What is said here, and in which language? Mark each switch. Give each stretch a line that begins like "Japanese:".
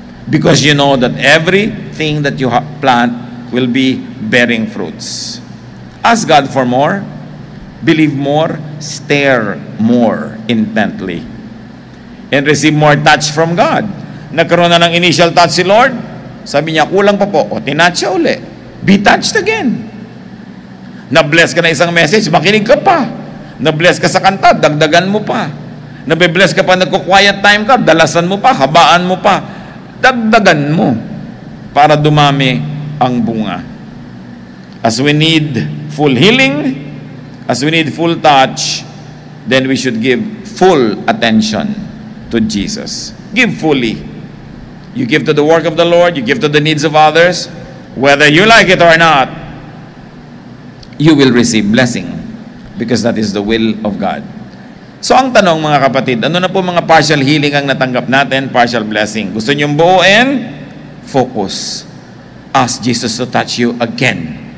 English: Because you know that everything that you plant will be bearing fruits. Ask God for more, believe more, stare more intently, and receive more touch from God.
Filipino: Nagkaroon na ng initial touch si Lord, sabi niya, kulang pa po, o tinouch siya uli.
English: Be touched again.
Filipino: Na-bless ka na isang message, makinig ka pa. Na-bless ka sa kanta, dagdagan mo pa. Na-bless ka pa, nagko-quiet time ka, dalasan mo pa, habaan mo pa. Dagdagan mo para dumami ang bunga.
English: As we need full healing, as we need full touch, then we should give full attention to Jesus. Give fully. You give to the work of the Lord, you give to the needs of others, whether you like it or not, you will receive blessing because that is the will of God.
Filipino: So ang tanong mga kapatid, ano na po mga
English: partial healing
Filipino: ang natanggap natin,
English: partial blessing?
Filipino: Gusto niyong buuin?
English: Focus. Ask Jesus to touch you again.